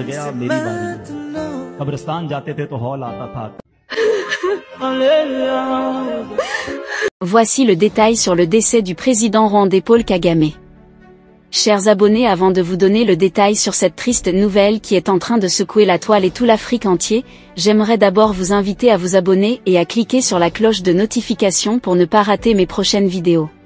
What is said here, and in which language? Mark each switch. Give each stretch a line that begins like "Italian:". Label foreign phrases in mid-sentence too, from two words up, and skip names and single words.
Hindi: अब मेरी बारी है। कब्रिस्तान जाते थे तो हौल आता था।
French: Voici le détail sur le décès du président rwandais Paul Kagame. Chers abonnés, avant de vous donner le détail sur cette triste nouvelle qui est en train de secouer la toile et tout l'Afrique entier, j'aimerais d'abord vous inviter à vous abonner et à cliquer sur la cloche de notification pour ne pas rater mes prochaines vidéos.